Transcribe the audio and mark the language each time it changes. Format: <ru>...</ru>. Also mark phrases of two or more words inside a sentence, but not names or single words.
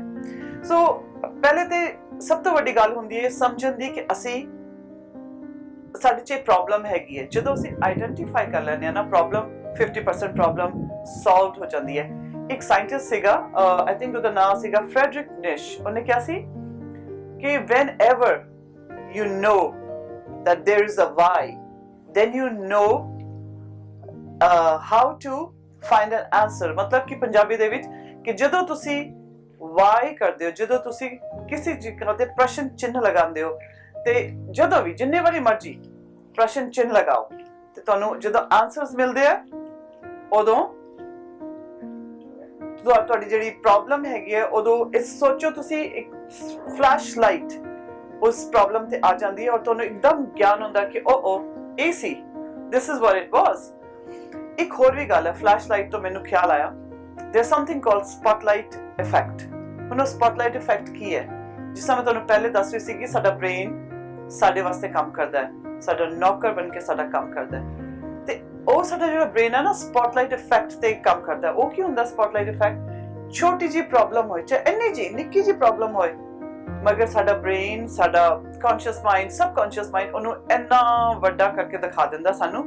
<pa>ਸੋ ਪਹਿਲੇ ਤੇ ਸਭ ਤੋਂ ਵੱਡੀ ਗੱਲ ਹੁੰਦੀ ਹੈ ਸਮਝਣ ਦੀ ਕਿ ਅਸੀਂ ਸਾਡੇ 'ਚ ਪ੍ਰੋਬਲਮ ਹੈਗੀ ਹੈ। ਜਦੋਂ ਅਸੀਂ ਆਈਡੈਂਟੀਫਾਈ ਕਰ ਲੈਂਦੇ ਹਾਂ ਨਾ ਪ੍ਰੋਬਲਮ, 50% ਪ੍ਰੋਬਲਮ ਸੋਲਵ ਹੋ ਜਾਂਦੀ ਹੈ। ਇੱਕ ਸਾਇੰਟਿਸਟ ਸੀਗਾ,</pa> <en>I think</en> <pa>ਉਹਦਾ ਨਾਮ ਸੀਗਾ ਫ੍ਰੈਡਰਿਕ ਨਿਸ਼। ਉਹਨੇ ਕਿਹਾ ਸੀ ਕਿ</pa> <en>whenever you know that there is a why, then you know how to find an answer।</en> <pa>ਮਤਲਬ ਕਿ ਪੰਜਾਬੀ ਦੇ ਵਿੱਚ ਕਿ ਜਦੋਂ ਤੁਸੀਂ why ਕਰਦੇ ਹੋ, ਜਦੋਂ ਤੁਸੀਂ ਕਿਸੇ ਜਗ੍ਹਾ ਤੇ ਪ੍ਰਸ਼ਨ ਚਿੰਨ੍ਹ ਲਗਾਉਂਦੇ ਹੋ, ਤੇ ਜਦੋਂ ਵੀ ਜਿੰਨੇ ਵਾਰੀ ਮਰਜ਼ੀ ਪ੍ਰਸ਼ਨ ਚਿੰਨ੍ਹ ਲਗਾਓ ਤੇ ਤੁਹਾਨੂੰ ਜਦੋਂ ਆਨਸਰਸ ਮਿਲਦੇ ਆ, ਉਦੋਂ ਤੁਹਾਡੀ ਜਿਹੜੀ ਪ੍ਰੋਬਲਮ ਹੈਗੀ ਹੈ, ਉਦੋਂ ਇਸ ਸੋਚੋ ਤੁਸੀਂ ਇੱਕ</pa> <en>flash light</en> <pa>ਉਸ ਪ੍ਰੋਬਲਮ ਤੇ ਆ ਜਾਂਦੀ ਹੈ ਔਰ ਤੁਹਾਨੂੰ ਇੱਕਦਮ ਗਿਆਨ ਹੁੰਦਾ ਕਿ ਇਹ ਸੀ,</pa> <en>this is what it was।</en> <pa>ਇੱਕ ਹੋਰ ਵੀ ਗੱਲ ਹੈ</pa> <en>flash light</en> <pa>ਤੋਂ ਮੈਨੂੰ ਖਿਆਲ ਆਇਆ,</pa> <en>there's something called spotlight effect।</en> <pa>ਹੁਣ ਉਹ</pa> <en>spotlight effect</en> <pa>ਕੀ ਹੈ? ਜਿਸ ਤਰ੍ਹਾਂ ਮੈਂ ਤੁਹਾਨੂੰ ਪਹਿਲੇ ਦੱਸ ਰਹੀ ਸੀ ਕਿ ਸਾਡਾ ਬ੍ਰੇਨ ਸਾਡੇ ਵਾਸਤੇ ਕੰਮ ਕਰਦਾ ਹੈ, ਸਾਡਾ ਨੌਕਰ ਬਣ ਕੇ ਸਾਡਾ ਕੰਮ ਕਰਦਾ ਹੈ, ਤੇ ਉਹ ਸਾਡਾ ਜਿਹੜਾ ਬ੍ਰੇਨ ਹੈ ਨਾ</pa> <en>spotlight effect</en> <pa>ਤੇ ਕੰਮ ਕਰਦਾ ਹੈ। ਉਹ ਕੀ ਹੁੰਦਾ</pa> <en>spotlight effect?</en> <pa>ਛੋਟੀ ਜਿਹੀ ਪ੍ਰੋਬਲਮ ਹੋਏ, ਚਾਹੇ ਇੰਨੀ ਜਿਹੀ ਨਿੱਕੀ ਜਿਹੀ ਪ੍ਰੋਬਲਮ ਹੋਏ, ਮਗਰ ਸਾਡਾ ਬ੍ਰੇਨ, ਸਾਡਾ</pa> <en>conscious mind, subconscious mind</en> <pa>ਉਹਨੂੰ ਇੰਨਾ ਵੱਡਾ ਕਰਕੇ ਦਿਖਾ ਦਿੰਦਾ ਸਾਨੂੰ।</pa>